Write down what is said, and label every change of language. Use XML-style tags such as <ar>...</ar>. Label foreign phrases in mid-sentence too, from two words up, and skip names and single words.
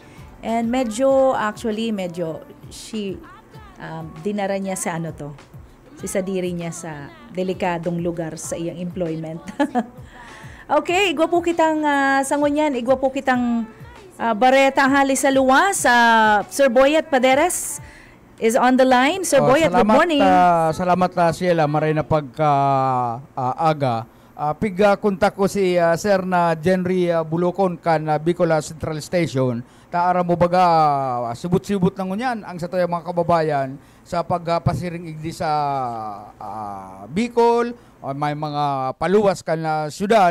<bik>And medyo dinara niya sa sisadiri niya sa delikadong lugar sa iyang employment. Okay, igwa po kitang sangunyan, igwa po kitang bareta hali sa luwas.</bik> <en>Sir Boyet Paderes is on the line. Sir Boyet, good morning.</en> <bik>Salamat Sheila, maray na aga. Kontak ko si Sir na Jenry Bulocon kan Bicola Central Station. Taara mo baga sibut-sibut ng unyan ang sa tayo mga kababayan sa pagpasiring igdi sa Bicol o may mga paluwas kan syudad.</bik>